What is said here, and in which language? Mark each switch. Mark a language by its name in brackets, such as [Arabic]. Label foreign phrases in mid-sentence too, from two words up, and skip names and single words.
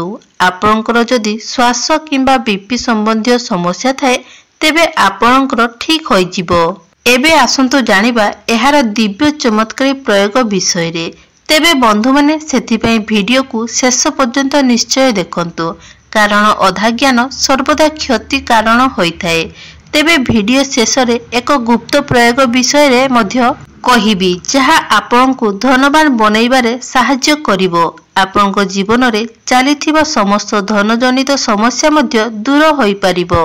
[Odia] ଆପଣଙ୍କର ଯଦି ଶ୍ୱାସ କିମ୍ବା ବିପି ସମ୍ବନ୍ଧୀ ସମସ୍ୟା ଥାଏ ତେବେ ଆପଣଙ୍କର ଠିକ ହୋଇ ଯିବ। ଏବେ ଆସନ୍ତୁ ଜାଣିବା ଏହାର ଦିବ୍ୟ ଚମତ୍କାରୀ ପ୍ରୟୋଗ ବିଷୟ ରେ। ତେବେ ବନ୍ଧୁ ମାନେ ସେଥିପାଇଁ ଭିଡିଓ କୁ ଶେଷ ପର୍ଯ୍ୟନ୍ତ ନିଶ୍ଚୟ ଦେଖନ୍ତୁ, କାରଣ ଅଧା ଜ୍ଞାନ ସର୍ବଦା କ୍ଷତି କାରଣ ହୋଇଥାଏ। ତେବେ ଭିଡିଓ ଶେଷ ରେ ଏକ ଗୁପ୍ତ ପ୍ରୟୋଗ ବିଷୟ ରେ ମଧ୍ୟ କହିବି, ଯାହା ଆପଣଙ୍କୁ ଧନବାନ ବନେଇବାରେ ସାହାଯ୍ୟ କରିବ। ଆପଣଙ୍କ ଜୀବନ ରେ ଚାଲିଥିବା ସମସ୍ତ ଧନଜନିତ ସମସ୍ୟା ମଧ୍ୟ ଦୂର ହୋଇ ପାରିବ।